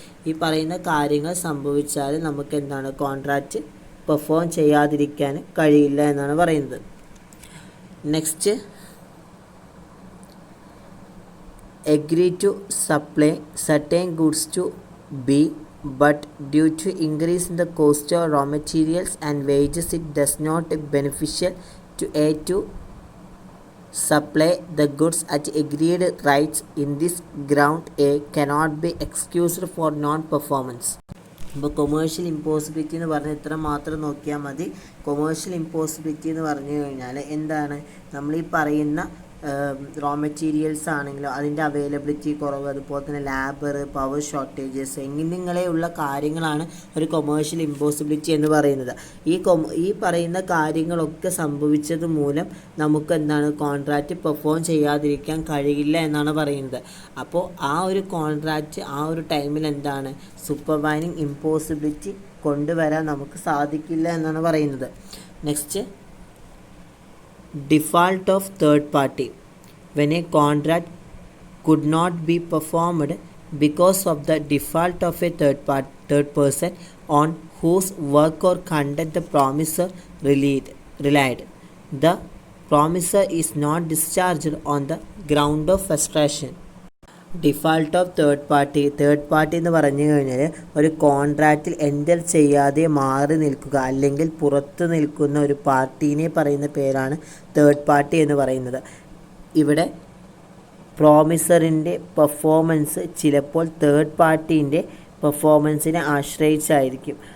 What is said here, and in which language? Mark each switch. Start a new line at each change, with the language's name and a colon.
Malayalam: ഈ പറയുന്ന കാര്യങ്ങൾ സംഭവിച്ചാൽ നമുക്ക് കോൺട്രാക്റ്റ് പെർഫോം ചെയ്യാതിരിക്കാൻ കഴിയില്ല എന്നാണ് പറയുന്നത്.
English: Next, agree to supply certain goods to B, but due to increase in the cost of raw materials and wages it does not beneficial to A to supply the goods at agreed rates. In this ground A cannot be excused for non-performance.
Malayalam: അപ്പോൾ commercial impossibility എന്ന് പറഞ്ഞാൽ ഇത്ര മാത്രം നോക്കിയാൽ മതി. Commercial impossibility എന്ന് പറഞ്ഞു കഴിഞ്ഞാൽ എന്താണ്, നമ്മൾ ഈ പറയുന്ന റോ മെറ്റീരിയൽസ് ആണെങ്കിലും അതിൻ്റെ അവൈലബിലിറ്റി കുറവ്, അതുപോലെ തന്നെ ലാബർ, പവർ ഷോർട്ടേജസ് എന്നിങ്ങനെയുള്ള കാര്യങ്ങളാണ് ഒരു കൊമേഴ്ഷ്യൽ ഇമ്പോസിബിലിറ്റി എന്ന് പറയുന്നത്. ഈ പറയുന്ന കാര്യങ്ങളൊക്കെ സംഭവിച്ചത് മൂലം നമുക്ക് എന്താണ് കോൺട്രാക്റ്റ് പെർഫോം ചെയ്യാതിരിക്കാൻ കഴിയില്ല എന്നാണ് പറയുന്നത്. അപ്പോൾ ആ ഒരു കോൺട്രാക്റ്റ് ആ ഒരു ടൈമിൽ എന്താണ് സൂപ്പർവൈനിങ് ഇമ്പോസിബിലിറ്റി കൊണ്ടുവരാൻ നമുക്ക് സാധിക്കില്ല എന്നാണ് പറയുന്നത്.
English: Next, default of third party. When a contract could not be performed because of the default of a third person on whose work or conduct the promisor relied, the promisor is not discharged on the ground of frustration.
Malayalam: Default of third party എന്ന് പറഞ്ഞു കഴിഞ്ഞാൽ ഒരു കോൺട്രാക്റ്റിൽ enter ചെയ്യാതെ മാറി നിൽക്കുക അല്ലെങ്കിൽ പുറത്ത് നിൽക്കുന്ന ഒരു പാർട്ടീനെ പറയുന്ന പേരാണ് തേർഡ് പാർട്ടി എന്ന് പറയുന്നത്. ഇവിടെ പ്രോമിസറിൻ്റെ പെർഫോമൻസ് ചിലപ്പോൾ തേർഡ് പാർട്ടീൻ്റെ പെർഫോമൻസിനെ ആശ്രയിച്ചായിരിക്കും.